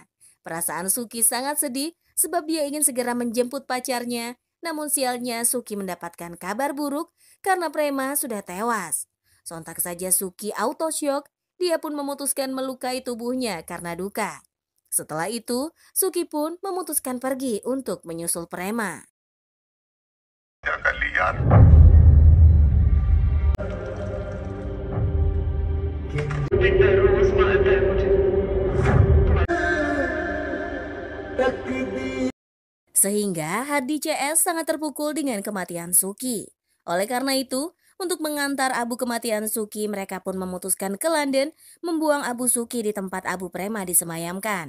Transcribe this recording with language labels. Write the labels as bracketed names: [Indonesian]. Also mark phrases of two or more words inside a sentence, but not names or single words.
[Indonesian] Perasaan Suki sangat sedih sebab dia ingin segera menjemput pacarnya. Namun sialnya Suki mendapatkan kabar buruk karena Prema sudah tewas. Sontak saja Suki [English] auto shock, [Indonesian] dia pun memutuskan melukai tubuhnya karena duka. Setelah itu, Suki pun memutuskan pergi untuk menyusul Prema. [Hindi] क्या कर ली यार बिल्ला रोज मारता है मुझे। [Indonesian] Sehingga Hardi CS sangat terpukul dengan kematian Suki. Oleh karena itu, untuk mengantar abu kematian Suki, mereka pun memutuskan ke London membuang abu Suki di tempat abu Prema disemayamkan.